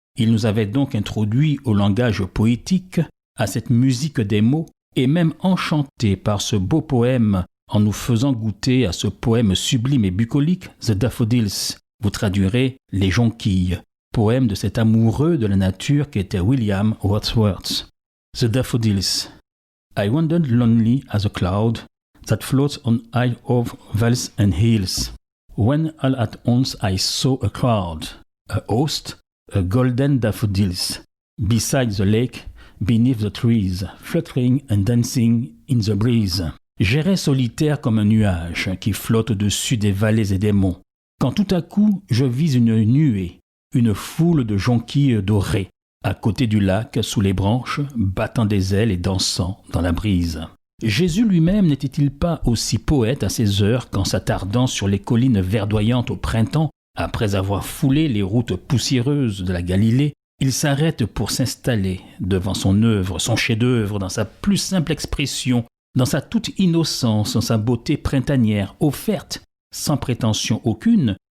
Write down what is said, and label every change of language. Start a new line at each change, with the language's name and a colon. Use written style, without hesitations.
French: Il nous avait donc introduits au langage poétique, à cette musique des mots, et même enchantés par ce beau poème en nous faisant goûter à ce poème sublime et bucolique, The Daffodils. Vous traduirez « Les jonquilles », poème de cet amoureux de la nature qu'était William Wordsworth. The Daffodils.
English: I wandered lonely as a cloud that floats on high over vales and hills, when all at once I saw a crowd, a host, a golden daffodils, beside the lake, beneath the trees, fluttering and dancing in the breeze.
French: J'errais solitaire comme un nuage qui flotte au-dessus des vallées et des monts, quand tout à coup je vis une nuée, une foule de jonquilles dorées, à côté du lac, sous les branches, battant des ailes et dansant dans la brise. Jésus lui-même n'était-il pas aussi poète à ses heures qu'en s'attardant sur les collines verdoyantes au printemps, après avoir foulé les routes poussiéreuses de la Galilée, il s'arrête pour s'installer devant son œuvre, son chef-d'œuvre, dans sa plus simple expression, dans sa toute innocence, dans sa beauté printanière, offerte, sans prétention aucune,